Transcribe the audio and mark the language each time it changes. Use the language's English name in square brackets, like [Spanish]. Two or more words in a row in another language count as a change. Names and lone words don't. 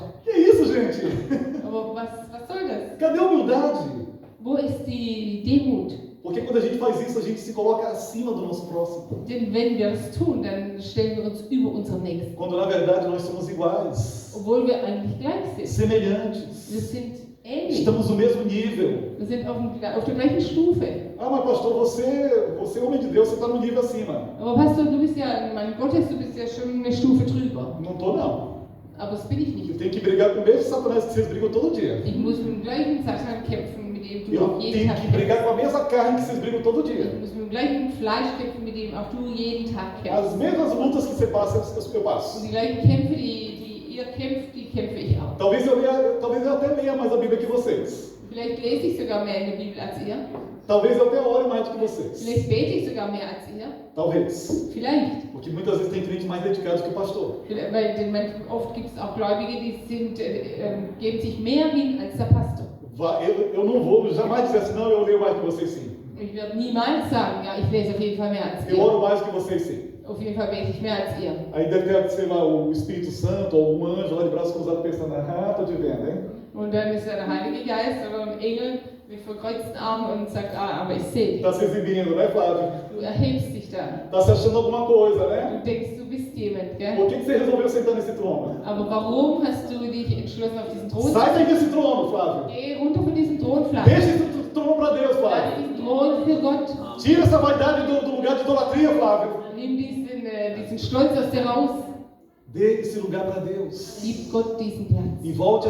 [Portuguese] Que isso, gente? [German] Aber was soll das? [Portuguese] Cadê a humildade? [German] Wo ist die Demut? [Portuguese] Porque quando a gente faz isso, a gente se coloca acima do nosso próximo. [German] Denn wenn wir das tun, dann stellen wir uns über unseren Nächsten. [Portuguese] Quando na verdade nós somos iguais, [German] Obwohl wir eigentlich gleich sind. [Portuguese] semelhantes. [German] Wir sind ähnlich. [Portuguese] Estamos no mesmo nível. [German] Wir sind auf der gleichen Stufe. [Portuguese] Ah, mas pastor, você é homem de Deus, você está no nível acima. [German] Aber Pastor, du bist ja ein Mann Gottes, du bist ja schon eine Stufe drüber. [Portuguese] Não estou, não. [German] Aber das bin ich [Portuguese] Eu [German] nicht. [Portuguese] tenho que brigar com o mesmo Satanás que vocês brigam todo dia. [German] Ich muss mit dem gleichen Satan kämpfen, mit dem du [Portuguese] Eu [German] auch jeden [Portuguese] tenho [German] Tag [Portuguese] que [German] kämpfst. [Portuguese] brigar com a mesma carne que vocês brigam todo dia. [German] Ich muss mit dem gleichen Fleisch kämpfen, mit dem auch du jeden Tag kämpfst. [Portuguese] As mesmas lutas que você passa, eu [German] Und [Portuguese] passo. [German] die gleichen Kämpfe, die ihr kämpft, die kämpfe ich auch. [Portuguese] Talvez eu até leia mais a Bíblia que vocês. [German] Vielleicht lese ich sogar mehr in der Bibel als ihr. [Portuguese] Talvez eu até ore mais do que vocês. [German] Vielleicht bete ich sogar mehr als ihr. [Portuguese] Talvez. [German] Vielleicht. [Portuguese] Porque muitas vezes tem crentes mais dedicados que o pastor. [German] Weil oft gibt es auch Gläubige, die geben sich mehr hin als der Pastor. [Portuguese] Eu não vou jamais dizer assim, não, eu leio mais que vocês sim. [German] Ich werde niemals sagen, ja, ich lese auf jeden Fall mehr als [Portuguese] Eu [German] ihr. [Portuguese] oro mais que vocês sim. [German] Auf jeden Fall bete ich mehr als ihr. [Portuguese] Aí deve ter, sei lá, o Espírito Santo ou algum anjo lá de braço cruzado pensando, ah, tô te vendo, hein? [German] Und dann ist da der Heilige Geist oder ein Engel mit verkreuzten Armen und sagt, aber ich sehe dich. [Portuguese] Tá se exibindo, né, Flávio? [German] Du erhebst dich da. [Portuguese] Tá se achando alguma coisa, né? [German] Du denkst, du bist jemand, [Portuguese] Por [German] gell? [Portuguese] que você resolveu sentar nesse trono? [German] Aber warum hast du dich entschlossen, auf diesen Thron zu [Portuguese] Sai daí [German] setzen? [Portuguese] desse trono, Flávio. [German] Geh runter von diesem Thron, [Portuguese] Deixa [German] Fleisch. [Portuguese] esse trono para Deus, [German] Lass Flávio. diesen Thron für Gott. [Portuguese] Tira essa vaidade do lugar de idolatria, Flávio. [German] Nimm diesen Stolz aus dir raus. [Portuguese] Dê esse lugar para Deus. [German] Gib Gott diesen Platz. [Portuguese] E volte a